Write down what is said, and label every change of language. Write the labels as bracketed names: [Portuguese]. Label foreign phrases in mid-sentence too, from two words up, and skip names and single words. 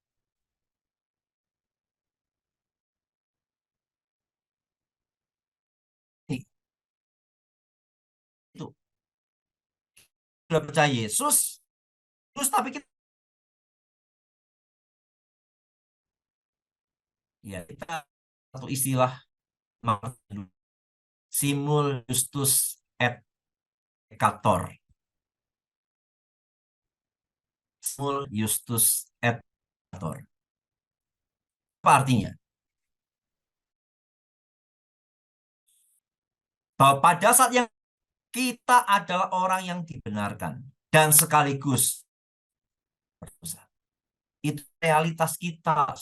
[Indonesian] Itu sudah percaya Yesus, terus tapi kita ya kita satu istilah [Latin] simul justus et peccator. Simul justus et peccator. [Indonesian] Apa artinya? Bahwa pada saat yang kita adalah orang yang dibenarkan dan sekaligus berdosa. Itu realitas kita.